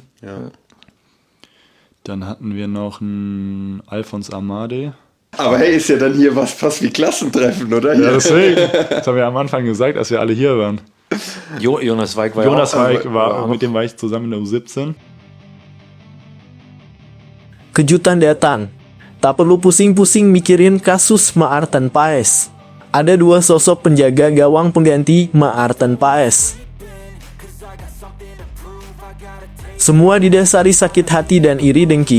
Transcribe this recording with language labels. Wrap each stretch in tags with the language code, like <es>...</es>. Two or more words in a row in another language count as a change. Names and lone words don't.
<de>Ja. Dann hatten wir noch einen Alphonse Amade. Aber hey, ist ja dann hier fast wie Klassentreffen, oder? Ja, deswegen. Das haben wir am Anfang gesagt, als wir alle hier waren. Jonas Weig war Jonas ja auch. Weig mit dem war ich zusammen in der U17.</de> <id>Kejutan datang. Tak perlu pusing-pusing mikirin kasus Maarten Paes. Ada dua sosok penjaga gawang pengganti Maarten Paes. Semua didasari sakit hati dan iri dengki.</id>